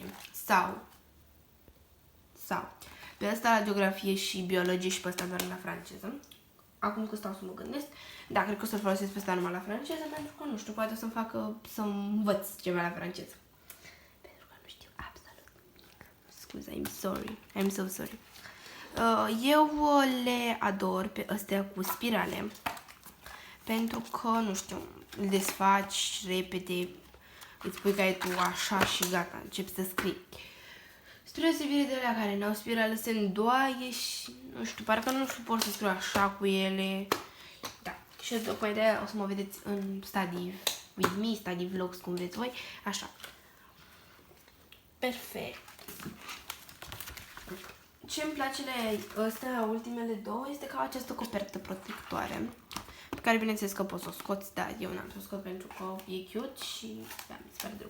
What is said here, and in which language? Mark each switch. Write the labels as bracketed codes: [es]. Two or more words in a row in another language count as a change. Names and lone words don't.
[ro] Sau pe ăsta la geografie și biologie și pe ăsta doar la franceză. Acum că stau să mă gândesc, da, cred că o să-l folosesc pe ăsta numai la franceză, pentru că, nu știu, poate să-mi facă să învăț ceva la franceză. Pentru că nu știu absolut nimic. Scuze, [en] I'm sorry. I'm so sorry. [ro] Eu le ador pe astea cu spirale, pentru că, nu știu, îl desfaci repede, îți pui caietul așa și gata, începi să scrii. Spre deosebire de alea care n-au spirale, se îndoaie și, nu știu, parcă nu suport să scriu așa cu ele. Da, și tocmai de aia o să mă vedeți în [en] study with me, study vlogs, [ro] cum vreți voi, așa. Perfect. Ce-mi place la astea, ultimele două, este că au această copertă protectoare, pe care bineînțeles că poți să o scoți, dar eu n-am să o scot pentru că e cute și da, mi se pare drăguț.